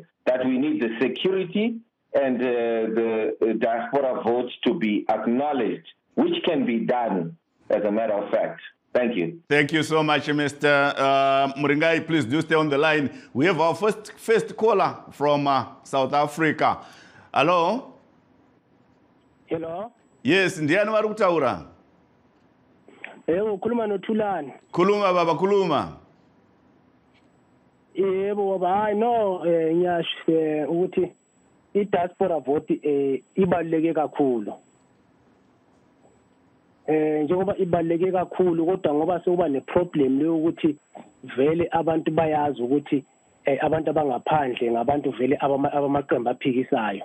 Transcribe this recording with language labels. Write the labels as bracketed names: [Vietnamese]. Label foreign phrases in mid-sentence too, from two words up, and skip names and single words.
[English] That we need the security and the diaspora votes to be acknowledged, which can be done as a matter of fact. Thank you. Thank you so much, Mr. Muringai. Please do stay on the line. We have our first caller from South Africa. Hello? Hello? Yes, [Shona] ndiani vari kutaura? [North Ndebele] Ukhuluma noThulani. Khuluma baba, khuluma. Yebo baba, hayi no ngiyasho ukuthi i- [English] diaspora vote [North Ndebele] ibaluleke kakhulu. Njengoba ibaluleke kakhulu kodwa ngoba sekuba neproblem lokuthi vele abantu bayazi ukuthi abantu abangaphandle ngabantu vele abamaqembu aphikisayo.